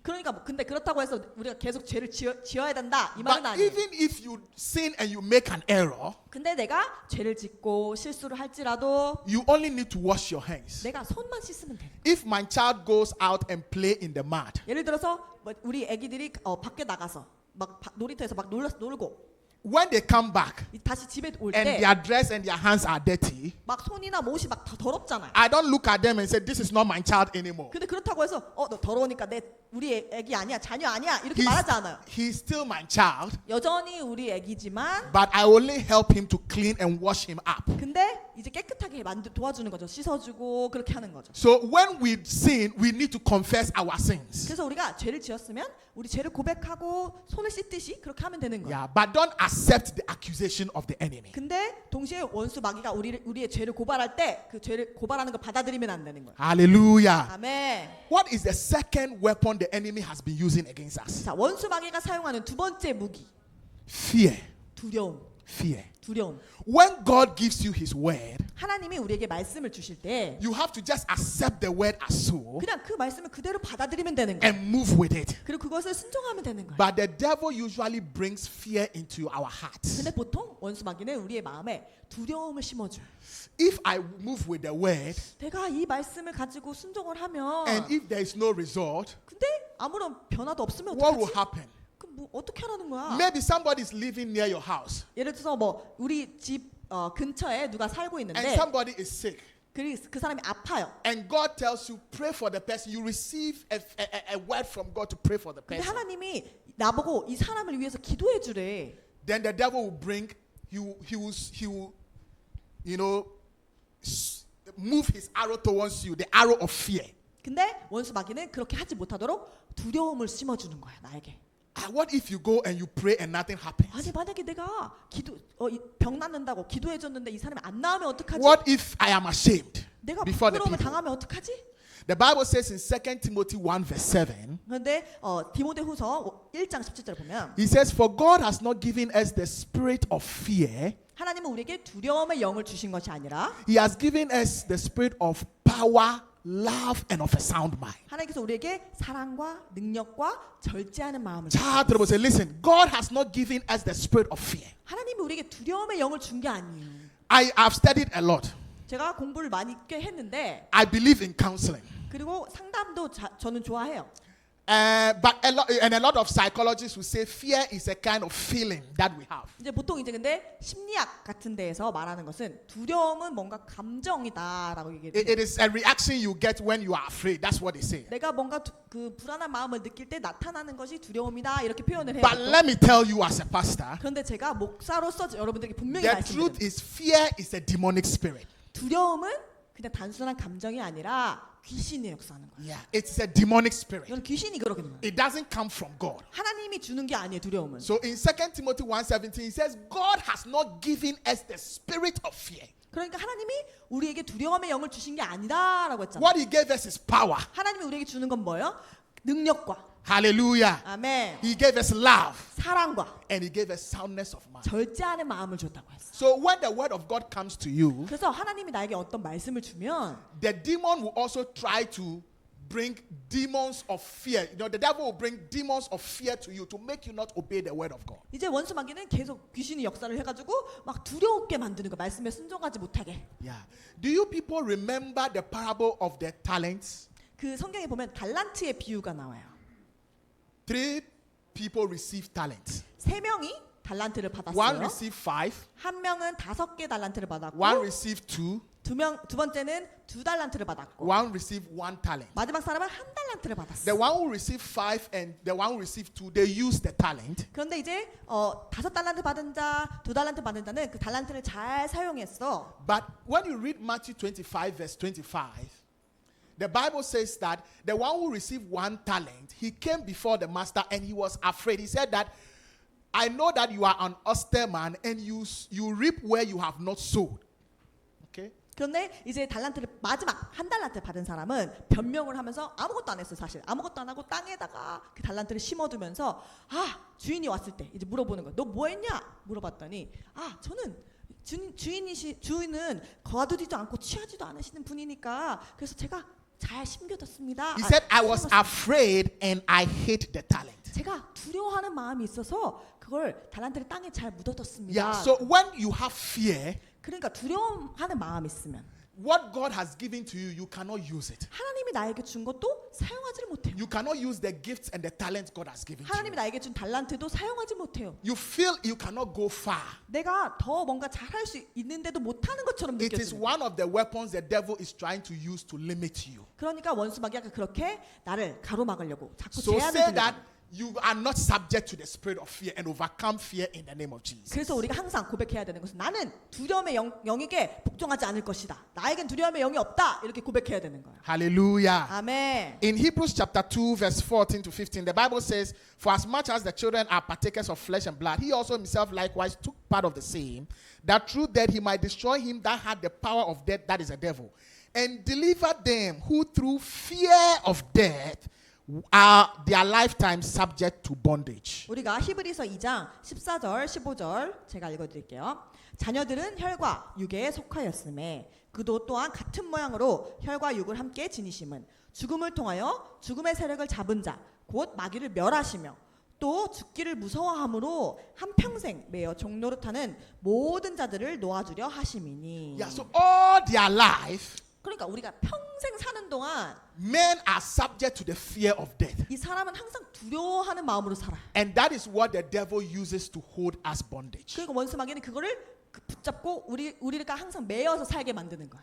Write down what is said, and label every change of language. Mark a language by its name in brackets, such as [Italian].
[Korean] 그러니까 근데 그렇다고 해서 우리가 계속 죄를 지어야 된다 이 말은 [English] But [Korean] 아니에요. [English] even if you sin and you make an error, [Korean] 근데 내가 죄를 짓고 실수를 할지라도 [English] you only need to wash your hands. [Korean] 내가 손만 씻으면 돼. [English] If my child goes out and play in the mud, [Korean] 예를 들어서 우리 애기들이 밖에 나가서 막 놀이터에서 막 놀고 [English] when they come back [Korean] 다시 집에 올 [English] and [Korean] 때 [English] their dress and their hands are dirty, [Korean] 막 손이나 못이 막 다 더럽잖아요. [English] I don't look at them and say, this is not my child anymore. [Korean] 근데 그렇다고 해서 너 더러우니까 우리 애기 아니야, 자녀 아니야 이렇게 [English] He's, [Korean] 말하지 않아요. [English] he's still my child, [Korean] 여전히 우리 애기지만 [English] but I only help him to clean and wash him up. [Korean] 근데 이제 깨끗하게 도와주는 거죠. 씻어주고 그렇게 하는 거죠. [English] So when we sin, we need to confess our sins. [Korean] 그래서 우리가 죄를 지었으면 우리 죄를 고백하고 손을 씻듯이 그렇게 하면 되는 거예요. [English] Yeah, but don't accept the accusation of the enemy. [Korean] 근데 동시에 원수 마귀가 우리의 죄를 고발할 때 그 죄를 고발하는 걸 받아들이면 안 되는 거예요. [English] Hallelujah. [Korean] 아멘. [English] What is the second weapon the enemy has been using against us? [Korean] 자, 원수 마귀가 사용하는 두 번째 무기, [English] Fear. [Korean] 두려움. [English] Fear. [Korean] 두려움. [English] When God gives you His word, [Korean] 하나님이 우리에게 말씀을 주실 때 [English] you have to just accept the word as so [Korean] 그냥 그 말씀을 그대로 받아들이면 되는 거예요. [English] and move with it. [Korean] 그리고 그것을 순종하면 되는 거예요. [English] But the devil usually brings fear into our hearts. [Korean] 근데 보통 원수 마귀는 우리의 마음에 두려움을 심어줘요. [English] If I move with the word [Korean] 내가 이 말씀을 가지고 순종을 하면 [English] and if there is no result, [Korean] 근데 아무런 변화도 없으면 [English] what will [Korean] 어떡하지? [English] happen? [Korean] 그럼 뭐 어떻게 하라는 거야? [English] Maybe somebody is living near your house [Korean] 예를 들어서 뭐 우리 집 근처에 누가 살고 [English] and [Korean] 있는데 [English] somebody is sick. [Korean] 그 사람이 아파요. [English] And God tells you, pray for the person. You receive a word from God to pray for the [Korean] 근데 [English] person. [Korean] 하나님이 나보고 이 사람을 위해서 기도해 주래. [English] Then the devil will bring, he will, you know, move his arrow towards you, the arrow of fear. [Korean] 근데 원수 마귀는 그렇게 하지 못하도록 두려움을 심어주는 거야 나에게. [English] What if you go and you pray and nothing happens? [Korean] 아니 만약에 내가 병 낫는다고 기도해 줬는데 이 사람이 안 나으면 어떡하지? [English] What if I am ashamed [Korean] 내가 [English] before the [Korean] 부끄러움을 [English] people? [Korean] 당하면 어떡하지? [English] The Bible says in 2 Timothy 1 verse 7, [Korean] 그런데 디모데후서 1장 17절 보면 [English] he says, For God has not given us the spirit of fear, [Korean] 하나님은 우리에게 두려움의 영을 주신 것이 아니라 [English] He has given us the spirit of power, love, and of a sound mind. [Korean] 하나님께서 우리에게 사랑과 능력과 절제하는 마음을 자, 들어보세요. [English] Listen, God has not given us the spirit of fear. [Korean] 하나님이 우리에게 두려움의 영을 준 게 아니에요. [English] I have studied a lot. [Korean] 제가 공부를 많이 꽤 했는데 [English] I believe in counseling. [Korean] 그리고 상담도 저는 좋아해요. [English] But a lot of psychologists will say fear is a kind of feeling that we have. [Korean] 이제 보통 이제 근데 심리학 같은 데에서 말하는 것은 두려움은 뭔가 감정이다라고 얘기해요. [English] It is a reaction you get when you are afraid. That's what they say. [Korean] 내가 뭔가 그 불안한 마음을 느낄 때 나타나는 것이 두려움이다 이렇게 표현을 해요. [English] But let me tell you as a pastor, [Korean] 그런데 제가 목사로서 여러분들에게 분명히 [English] the truth [Korean] 말씀드립니다. [English] is fear is a demonic spirit. [Korean] 두려움은 그냥 단순한 감정이 아니라 귀신이 역사하는 거예요. [English] Yeah, it's a demonic spirit. [Korean] 이건 귀신이 그러는 거예요. [English] It doesn't come from God. [Korean] 하나님이 주는 게 아니에요, 두려움은. [English] So in 2 Timothy 1:17, he says, God has not given us the spirit of fear. [Korean] 그러니까 하나님이 우리에게 두려움의 영을 주신 게 아니다라고 했잖아요. [English] What he gave us is power. [Korean] 하나님이 우리에게 주는 건 뭐예요? 능력과 [English] Hallelujah. [Korean] 아멘. [English] He gave us love [Korean] 사랑과 [English] and he gave us soundness of mind. [Korean] 절제하는 마음을 줬다고 했어요. [English] So when the word of God comes to you, [Korean] 그래서 하나님이 나에게 어떤 말씀을 주면 [English] the demon will also try to bring demons of fear. You know, the devil will bring demons of fear to you to make you not obey the word of God. [Korean] 이제 원수 마귀는 계속 귀신이 역사를 해가지고 막 두려웠게 만드는 거 말씀에 순종하지 못하게. [English] Yeah. Do you people remember the parable of the talents? [Korean] 그 성경에 보면 달란트의 비유가 나와요. [English] 3 people received talents. [Korean] 3명이 달란트를 [English] One [Korean] 받았어요. [English] received 5, [Korean] 한 명은 5개 달란트를 받았고 [English] one received 2, [Korean] 두 번째는 2달란트를 받았고 [English] one received 1 talent. [Korean] 마지막 사람은 1달란트를 받았어. [English] The one who received 5 and the one who received 2, they used the talent. [Korean] 그런데 이제 5달란트 받은 자, 2달란트 받은 자는 그 달란트를 잘 사용했어. [English] But when you read Matthew 25 verse 25, the Bible says that the one who received 1 talent, he came before the master and he was afraid. He said that, I know that you are an austere man and you reap where you have not sowed. Okay? [Korean] 그런데 이제 마지막 1달란트 받은 사람은 변명을 하면서 아무것도 안 했어 사실. 아무것도 안 하고 땅에다가 그 달란트를 심어두면서 주인이 왔을 때 이제 물어보는 거야. 너 뭐 했냐? 물어봤더니 저는 주인은 거두지도 않고 취하지도 않으시는 분이니까 그래서 제가 잘 심겨뒀습니다. [English] He said, I was afraid and I hid the talent. [Korean] 제가 두려워하는 마음이 있어서 그걸 달란트를 땅에 잘 묻어뒀습니다. [English] Yeah, so when you have fear, [Korean] 그러니까 두려워하는 마음이 있으면 [English] what God has given to you, you cannot use it. [Korean] 하나님이 나에게 준 것도 사용하지를 못해요. [English] You cannot use the gifts and the talents God has given to [Korean] 하나님이 [English] you. [Korean] 나에게 준 달란트도 사용하지 못해요. [English] You feel you cannot go far. [Korean] 내가 더 뭔가 잘할 수 있는데도 못하는 것처럼 [English] It is [Korean] 느껴져요. [English] one of the weapons the devil is trying to use to limit you. [Korean] 그러니까 원수 마귀가 그렇게 나를 가로막으려고 자꾸 [English] So [Korean] 제한을 [English] say [Korean] 두는 [English] that [Korean] 거예요. [English] you are not subject to the spirit of fear and overcome fear in the name of Jesus. [Korean] 그래서 우리가 항상 고백해야 되는 것은 나는 두려움의 영에게 복종하지 않을 것이다. 나에겐 두려움의 영이 없다. 이렇게 고백해야 되는 거예요. [English] Hallelujah. [Korean] 아멘. [English] In Hebrews chapter 2 verse 14 to 15, the Bible says, For as much as the children are partakers of flesh and blood, he also himself likewise took part of the same, that through death he might destroy him that had the power of death, that is the devil, and deliver them who through fear of death are their lifetime subject to bondage. [Korean] 우리가 히브리서 2장 14절 15절 제가 읽어드릴게요. 자녀들은 혈과 육에 속하였음에 그도 또한 같은 모양으로 혈과 육을 함께 지니심은 죽음을 통하여 죽음의 세력을 잡은 자 곧 마귀를 멸하시며 또 죽기를 무서워함으로 한평생 매여 종노릇하는 모든 자들을 놓아주려 하심이니. [English] Yeah, so all their life, [Korean] 그러니까 우리가 평생 사는 동안 [English] men are subject to the fear of death. [Korean] 이 사람은 항상 두려워하는 마음으로 살아요. [English] And that is what the devil uses to hold us bondage. [Korean] 그리고 원수 마귀는 그거를 붙잡고 우리가 항상 매여서 살게 만드는 거야.